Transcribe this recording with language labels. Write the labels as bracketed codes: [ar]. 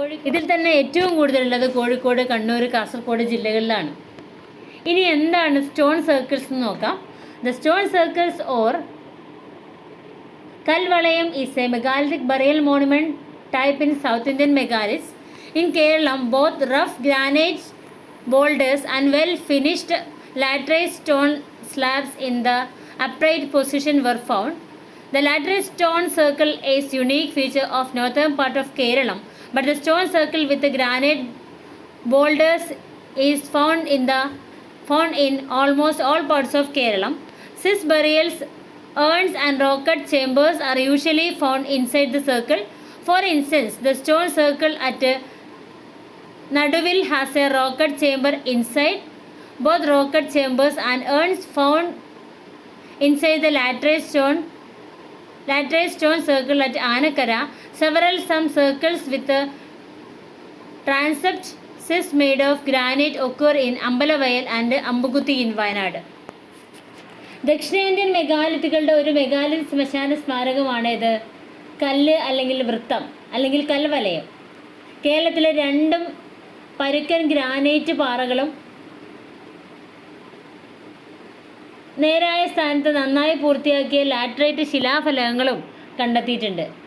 [ml] ഇതിൽ തന്നെ ഏറ്റവും കൂടുതലുള്ളത് കോഴിക്കോട്, കണ്ണൂർ, കാസർഗോഡ് ജില്ലകളിലാണ്. ഇനി എന്താണ് സ്റ്റോൺ സർക്കിൾസ് എന്ന് നോക്കാം. [en] The stone circles or കൽവളയം is a megalithic burial monument type in South Indian megaliths. In Kerala, both rough granite boulders and well-finished laterite stone slabs in the upright position were found. The laterite stone circle is unique feature of northern part of Kerala, but the stone circle with the granite boulders is found in almost all parts of Kerala. Cis burials, urns and rocket chambers are usually found inside the circle. For instance, the stone circle at Naduvil has a rocket chamber inside. Both rocket chambers and urns found inside the laterite stone circle at Anakara. Some circles with a transept cis made of granite occur in Ambalavayal and Ambuguthi in Wayanad. [ml] ദക്ഷിണേന്ത്യൻ മെഗാലിത്തുകളുടെ ഒരു മെഗാലിത്ത് ശ്മശാന സ്മാരകമാണിത്. കല്ല് അല്ലെങ്കിൽ വൃത്തം അല്ലെങ്കിൽ കൽവലയം. കേരളത്തിലെ 2 പരുക്കൻ granite പാറകളും നേരായ സ്ഥാനത്ത് നന്നായി പൂർത്തിയാക്കിയ ലാറ്ററൈറ്റ് ശിലാഫലകങ്ങളും കണ്ടെത്തിയിട്ടുണ്ട്.